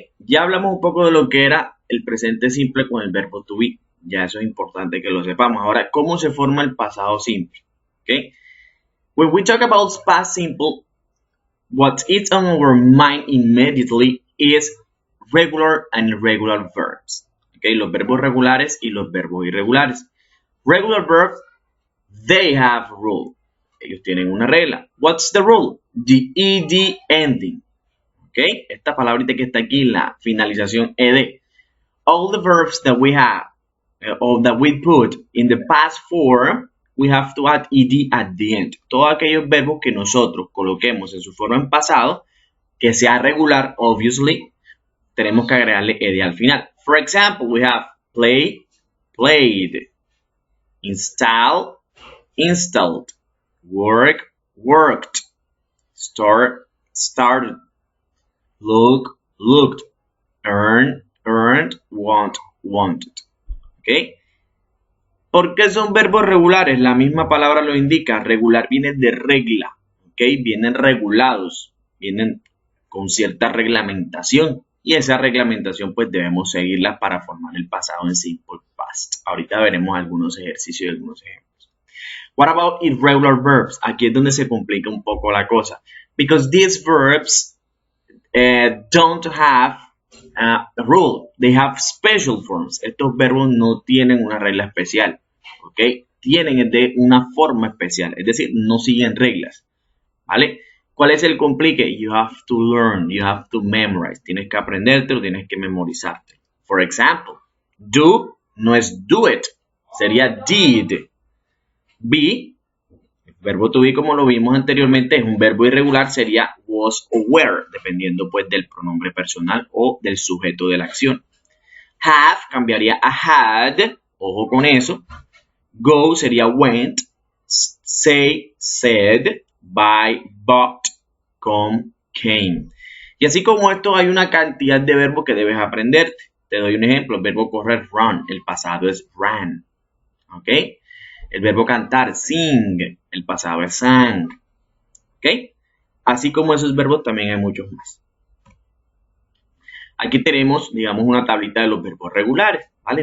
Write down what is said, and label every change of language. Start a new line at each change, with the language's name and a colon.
Spanish: Ya hablamos un poco de lo que era el presente simple con el verbo to be. Ya eso es importante que lo sepamos. Ahora, ¿cómo se forma el pasado simple? ¿Ok?
English: When we talk about past simple, what is on our mind immediately is regular and irregular verbs.
Spanish: Okay, los verbos regulares y los verbos irregulares.
English: Regular verbs, they have a rule. Ellos tienen una regla. What's the rule? The ed ending.
Spanish: Okay, esta palabrita que está aquí, la finalización ed.
English: All the verbs that we have, or that we put in the past form, we have to add ed at the end.
Spanish: Todos aquellos verbos que nosotros coloquemos en su forma en pasado, que sea regular, obviously, tenemos que agregarle ed al final.
English: For example, we have play, played, install, installed, work, worked, start, started, look, looked, earn, earned, want, wanted.
Spanish: ¿Ok? ¿Por qué son verbos regulares? La misma palabra lo indica. Regular viene de regla. ¿Ok? Vienen regulados. Vienen con cierta reglamentación. Y esa reglamentación pues debemos seguirla para formar el pasado en simple past. Ahorita veremos algunos ejercicios y algunos ejemplos.
English: What about irregular verbs?
Spanish: Aquí es donde se complica un poco la cosa.
English: Because these verbs don't have a rule. They have special forms. Estos verbos no tienen una regla especial. ¿ok?
Spanish: Tienen de una forma especial, es decir, no siguen reglas, ¿vale? ¿Cuál es el complique?
English: You have to learn, you have to memorize.
Spanish: Tienes que aprendértelo, tienes que memorizarte. For example, do no es do it, sería did. Be, el verbo to be como lo vimos anteriormente, es un verbo irregular, sería was o were, dependiendo pues del pronombre personal o del sujeto de la acción. Have cambiaría a had, ojo con eso.
English: Go sería went, say, said, buy, bought, come, came.
Spanish: Y así como esto hay una cantidad de verbos que debes aprenderte. Te doy un ejemplo, el verbo correr, run, el pasado es ran, ¿ok? El verbo cantar, sing, el pasado es sang, ¿ok? Así como esos verbos también hay muchos más. Aquí tenemos, digamos, una tablita de los verbos regulares, ¿vale?